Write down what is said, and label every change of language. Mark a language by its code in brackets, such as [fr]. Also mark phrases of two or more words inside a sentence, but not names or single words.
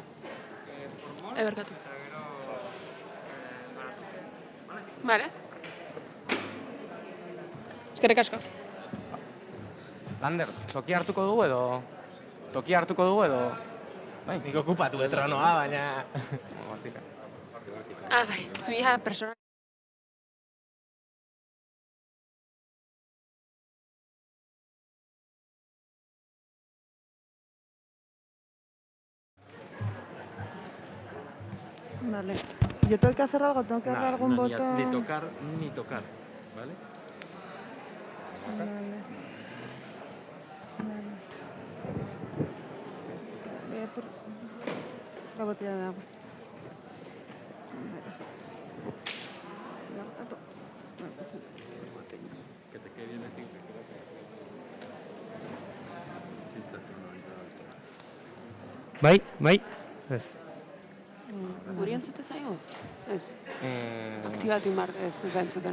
[eu] Eberkatu. Vale. Eskerrik asko. Lander, tokia hartuko dugu edo... Bai, nik okupatu tronoa, baina... Bai, zuia persona... [es] Vale. Yo tengo que hacer algo, tengo que darle algún botón. Ni tocar, ¿vale? Vale. Voy a por la botella de agua. Que te quede bien así. [eu] Bai, ez. Guri entzute zaigu? Ez. Aktibatu mar ez da entzuten,